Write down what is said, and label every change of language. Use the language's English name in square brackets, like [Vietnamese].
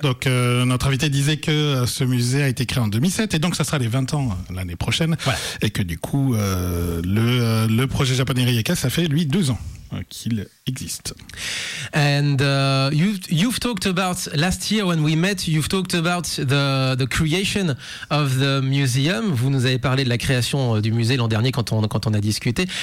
[French] Donc, notre invité disait que ce musée a été créé en 2007 et donc ça sera les 20 ans l'année prochaine. Voilà. Et que du coup, le projet Japan in Rijeka, ça fait, lui, 2 ans qu'il existe. [English] And you've talked about last year when we met, you've talked about the creation of the museum. [French] Vous nous avez parlé de la création du musée l'an dernier quand on a discuté.